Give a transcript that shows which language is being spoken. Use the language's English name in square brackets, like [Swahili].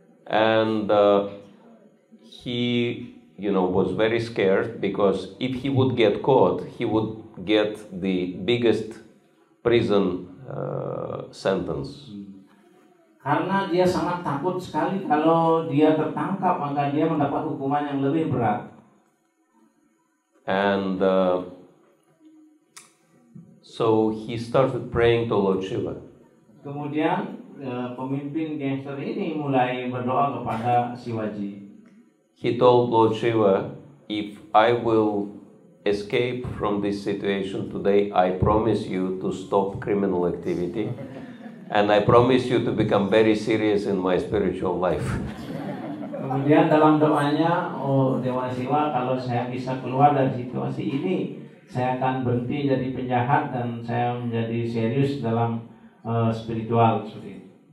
[English] And he, was very scared because if he would get caught, he would get the biggest prison sentence. [Indonesian] Karena dia sangat takut sekali kalau dia tertangkap, maka dia mendapat hukuman yang lebih berat. [English] And so he started praying to Lord Shiva. [Indonesian] Kemudian pemimpin gangster ini mulai berdoa kepada Shivaji. [English] He told Lord Shiva, if I will escape from this situation today, I promise you to stop criminal activity. And I promise you to become very serious in my spiritual life. [Indonesian] Kemudian dalam doanya, Dewa Shiva, kalau saya bisa keluar dari situasi ini, saya akan berhenti jadi penjahat dan saya menjadi serius dalam spiritual seperti itu.